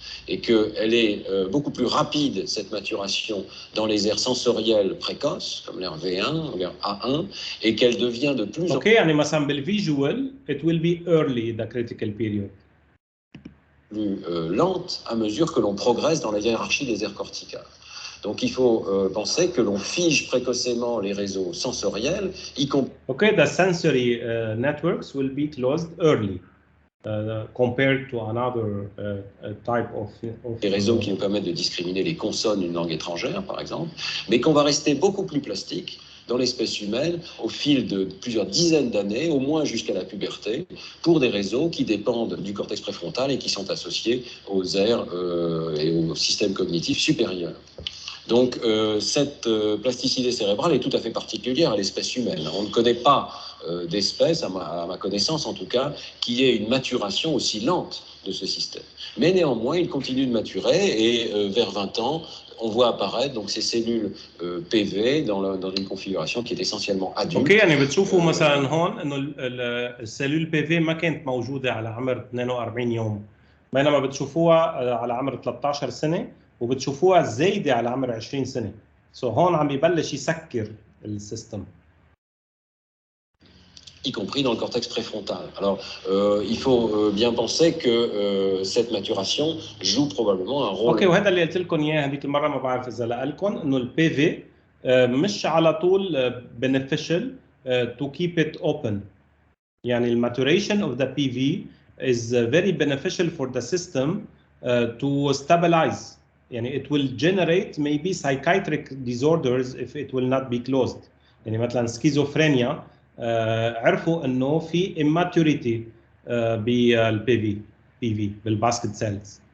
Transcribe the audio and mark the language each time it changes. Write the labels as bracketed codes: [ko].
[fr] et qu'elle est beaucoup plus rapide, cette maturation, dans les aires sensorielles précoces, comme l'air V1 ou l'air A1, et qu'elle devient de plus en [ar] اوكي يعني مثلا بالفيجوال [en] it will be early the critical period. [fr] plus lente à mesure que l'on progresse dans la hiérarchie des aires corticales. Donc il faut penser que l'on fige précocement les réseaux sensoriels, y compris [en] Okay, the sensory networks will be closed early compared to another type of [fr] des réseaux qui nous permettent de discriminer les consonnes d'une langue étrangère, par exemple, mais qu'on va rester beaucoup plus plastique dans l'espèce humaine au fil de plusieurs dizaines d'années, au moins jusqu'à la puberté, pour des réseaux qui dépendent du cortex préfrontal et qui sont associés aux aires et aux systèmes cognitifs supérieurs. Donc cette plasticité cérébrale est tout à fait particulière à l'espèce humaine. On ne connaît pas d'espèce, à ma connaissance en tout cas, qui ait une maturation aussi lente de ce système. Mais néanmoins, il continue de maturer et vers 20 ans, on voit apparaître donc ces cellules PV dans une configuration qui est essentiellement adulte. [ar] اوكي يعني بتشوفوا مثلا هون انه السيلول بي في ما كانت موجوده على عمر 42 يوم، بينما بتشوفوها على عمر 13 سنه وبتشوفوها زايده على عمر 20 سنه. سو هون عم يبلش يسكر السيستم. [fr] Y compris dans le cortex préfrontal. Alors, il faut bien penser que cette maturation joue probablement un rôle. [ar] اوكي وهذا اللي قلت لكم اياه هذيك المره، ما بعرف اذا لكم انه البي في مش على طول [en] beneficial to keep it open. يعني المaturation of the PV is very beneficial for the system to stabilize. يعني it will generate maybe psychiatric disorders if it will not be closed. [ar] يعني مثلا سكيزوفرينيا عرفوا انه في immaturity بالبي في بالباسكت سيلز.